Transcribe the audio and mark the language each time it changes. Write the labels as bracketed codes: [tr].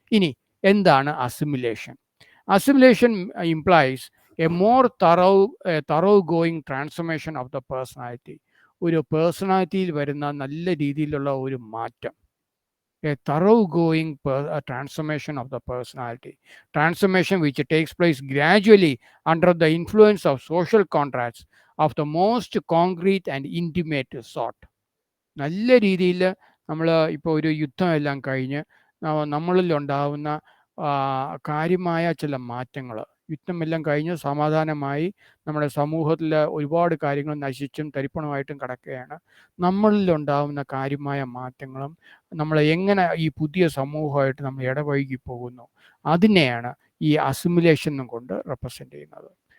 [ml] ഇനി എന്താണ് assimilation? [en] Assimilation implies a more thoroughgoing transformation of the personality. [ml] ഒരു പേഴ്സണാലിറ്റിയിൽ വരുന്ന നല്ല രീതിയിലുള്ള ഒരു മാറ്റം. [en] A thoroughgoing transformation of the personality. Transformation which takes place gradually under the influence of social contracts of the most concrete and intimate sort. [ml] നല്ല രീതിയിൽ നമ്മൾ ഇപ്പോൾ ഒരു യുദ്ധമെല്ലാം കഴിഞ്ഞ് നമ്മളിലുണ്ടാവുന്ന കാര്യമായ ചില മാറ്റങ്ങൾ, യുദ്ധമെല്ലാം കഴിഞ്ഞ് സമാധാനമായി നമ്മുടെ സമൂഹത്തിൽ ഒരുപാട് കാര്യങ്ങൾ നശിച്ചും തരിപ്പണമായിട്ടും കിടക്കുകയാണ്. നമ്മളിലുണ്ടാവുന്ന കാര്യമായ മാറ്റങ്ങളും നമ്മൾ എങ്ങനെ ഈ പുതിയ സമൂഹമായിട്ട് നമ്മൾ ഇടവഴകി പോകുന്നു, അതിനെയാണ് ഈ അസിമുലേഷൻ കൊണ്ട് റെപ്രസെൻ്റ് ചെയ്യുന്നത്.